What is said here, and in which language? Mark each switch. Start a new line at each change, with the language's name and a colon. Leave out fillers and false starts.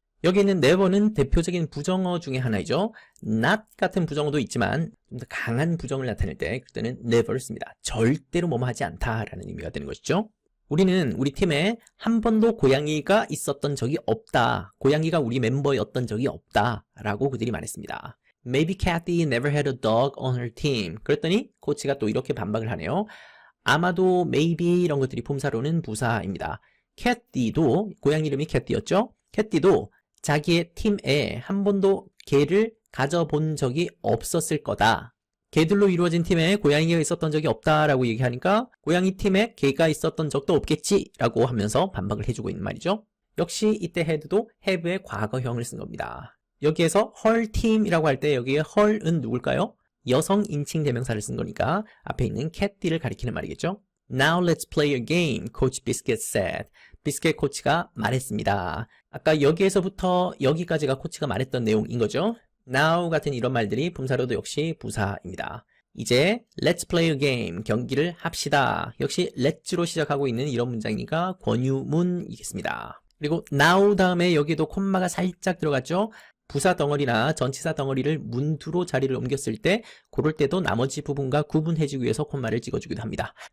Korean: 여기 있는 never는 대표적인 부정어 중에 하나이죠. not 같은 부정어도 있지만 좀 더 강한 부정을 나타낼 때 그때는 never를 씁니다. 절대로 뭐뭐 하지 않다라는 의미가 되는 것이죠. 우리는 우리 팀에 한 번도 고양이가 있었던 적이 없다. 고양이가 우리 멤버였던 적이 없다. 라고 그들이 말했습니다.
English: Maybe Kathy never had a dog on her team.
Korean: 그랬더니 코치가 또 이렇게 반박을 하네요. 아마도 maybe 이런 것들이 품사로는 부사입니다. Kathy도 고양이 이름이 Kathy였죠. Kathy도 자기의 팀에 한 번도 개를 가져본 적이 없었을 거다. 개들로 이루어진 팀에 고양이가 있었던 적이 없다라고 얘기하니까 고양이 팀에 개가 있었던 적도 없겠지라고 하면서 반박을 해주고 있는 말이죠. 역시 이때 had도 have의 과거형을 쓴 겁니다. 여기에서 her team이라고 할 때 여기에 her은 누굴까요? 여성 인칭 대명사를 쓴 거니까 앞에 있는 캣띠를 가리키는 말이겠죠.
English: Now let's play a game, Coach Biscuit said.
Korean: 비스켓 코치가 말했습니다. 아까 여기에서부터 여기까지가 코치가 말했던 내용인 거죠. Now 같은 이런 말들이 품사로도 역시 부사입니다. 이제
English: let's play a game,
Korean: 경기를 합시다. 역시 let's로 시작하고 있는 이런 문장이니까 권유문이겠습니다. 그리고 now 다음에 여기도 콤마가 살짝 들어갔죠. 부사 덩어리나 전치사 덩어리를 문두로 자리를 옮겼을 때 그럴 때도 나머지 부분과 구분해주기 위해서 콤마를 찍어주기도 합니다.